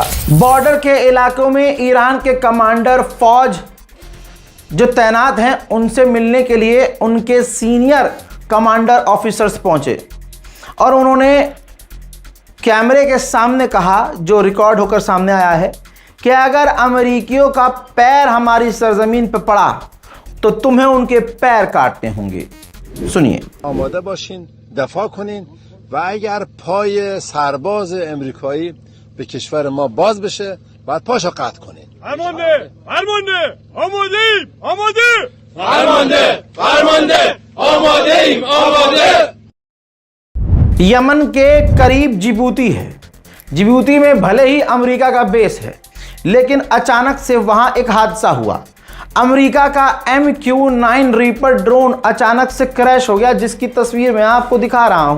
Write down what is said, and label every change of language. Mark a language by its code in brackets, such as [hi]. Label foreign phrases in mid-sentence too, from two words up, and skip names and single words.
[hi] बॉर्डर के इलाकों में ईरान के कमांडर फौज जो तैनात हैं उनसे मिलने के लिए उनके [en] senior commander officers [hi] पहुंचे और उन्होंने कैमरे के सामने कहा, जो रिकॉर्ड होकर सामने आया है, कि अगर अमेरिकियों का पैर हमारी सरजमीन पर पड़ा तो तुम्हें उनके पैर काटने होंगे। सुनिए। [fa] आमाده باشین دفاع کنین و اگر پای سرباز امریکایی به کشور ما باز بشه باید پاشو قطع کنین. فرمانده آماده‌ایم آماده [hi] यमन के करीब जिबूती है। जिबूती में भले ही अमेरिका का बेस है, लेकिन अचानक से वहां एक हादसा हुआ। अमेरिका का MQ-9 रीपर ड्रोन अचानक से क्रैश हो गया, जिसकी तस्वीर मैं आपको दिखा रहा हूं।